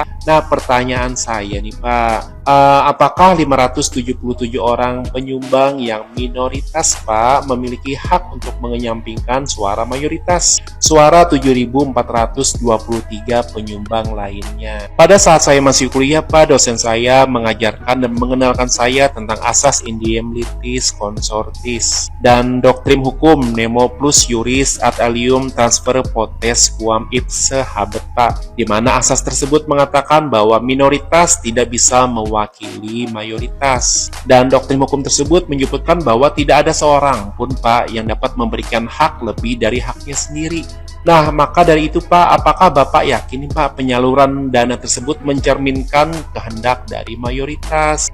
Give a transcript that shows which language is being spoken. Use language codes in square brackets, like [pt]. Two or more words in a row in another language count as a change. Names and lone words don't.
[id] Nah pertanyaan saya nih Pak, apakah 577 orang penyumbang yang minoritas Pak memiliki hak untuk menyampingkan suara mayoritas, suara 7.423 penyumbang lainnya? Pada saat saya masih kuliah Pak, dosen saya mengajarkan dan mengenalkan saya tentang asas [la] indiem litis consortis [id] dan doktrin hukum [la] nemo plus juris ad alium transfer potes quam ipse habet [id] Pak, di mana asas tersebut mengatakan bahwa minoritas tidak bisa mewakili mayoritas, dan doktrin hukum tersebut menyebutkan bahwa tidak ada seorang pun Pak yang dapat memberikan hak lebih dari haknya sendiri. Nah, maka dari itu Pak, apakah Bapak yakin Pak penyaluran dana tersebut mencerminkan kehendak dari mayoritas?